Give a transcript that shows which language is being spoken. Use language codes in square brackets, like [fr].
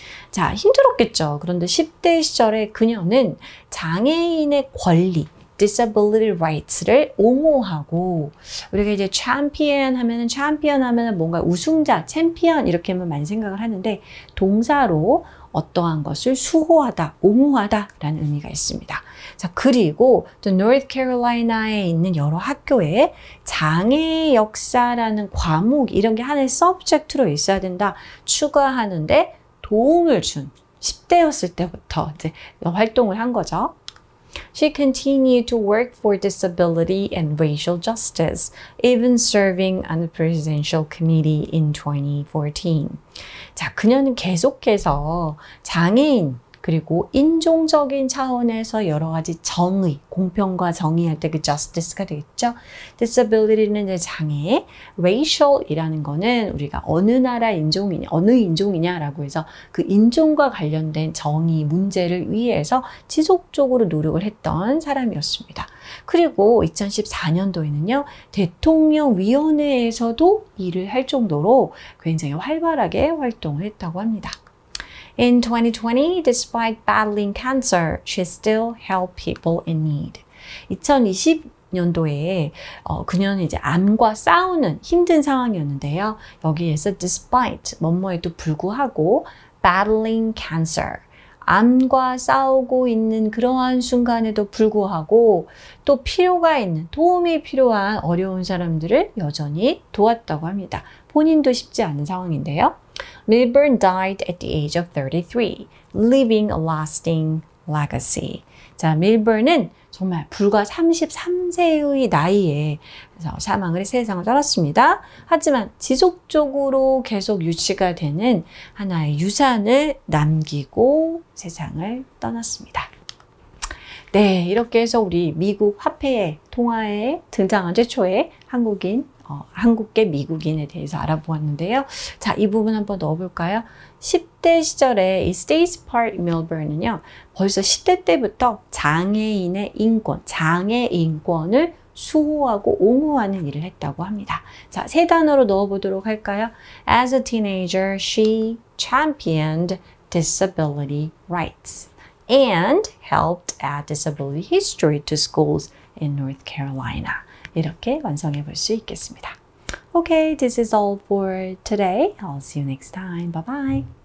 [ko] 자, 힘들었겠죠. 그런데 10대 시절에 그녀는 장애인의 권리, [en] disability rights [ko] 를 옹호하고, 우리가 이제 champion 하면은 뭔가 우승자, 챔피언 이렇게만 많이 생각을 하는데 동사로 어떠한 것을 수호하다, 옹호하다 라는 의미가 있습니다. 자, 그리고 또 North Carolina에 있는 여러 학교에 장애 역사라는 과목 이런 게 하나의 subject로 있어야 된다 추가하는데 도움을 준 10대였을 때부터 이제 활동을 한 거죠. [en] She continued to work for disability and racial justice, even serving on the presidential committee in 2014. [ko] 자, 그녀는 계속해서 장애인 그리고 인종적인 차원에서 여러 가지 정의, 공평과 정의할 때 그 justice가 되겠죠. disability는 이제 장애, racial이라는 거는 우리가 어느 나라 인종이냐, 어느 인종이냐라고 해서 그 인종과 관련된 정의 문제를 위해서 지속적으로 노력을 했던 사람이었습니다. 그리고 2014년도에는요, 대통령위원회에서도 일을 할 정도로 굉장히 활발하게 활동을 했다고 합니다. [en] In 2020, despite battling cancer, she still helped people in need. [ko] 2020년도에 그녀는 이제 암과 싸우는 힘든 상황이었는데요. 여기에서 despite, 뭐뭐에도 불구하고 [en] battling cancer, [ko] 암과 싸우고 있는 그러한 순간에도 불구하고 또 필요가 있는, 도움이 필요한 어려운 사람들을 여전히 도왔다고 합니다. 본인도 쉽지 않은 상황인데요. [en] Milburn died at the age of 33, leaving a lasting legacy. [ko] 자, 밀버는 정말 불과 33세의 나이에 사망을 해 세상을 떠났습니다. 하지만 지속적으로 계속 유지가 되는 하나의 유산을 남기고 세상을 떠났습니다. 네, 이렇게 해서 우리 미국 화폐의 통화에 등장한 최초의 한국계 미국인에 대해서 알아보았는데요. 자, 이 부분 한번 넣어볼까요? 10대 시절에 이 Stacey Park Milburn은요, 벌써 10대 때부터 장애인의 인권, 장애 인권을 수호하고 옹호하는 일을 했다고 합니다. 자, 세 단어로 넣어보도록 할까요? [en] As a teenager, she championed disability rights and helped add disability history to schools in North Carolina. [ko] 이렇게 완성해 볼 수 있겠습니다. [en] Okay, this is all for today. I'll see you next time. Bye bye.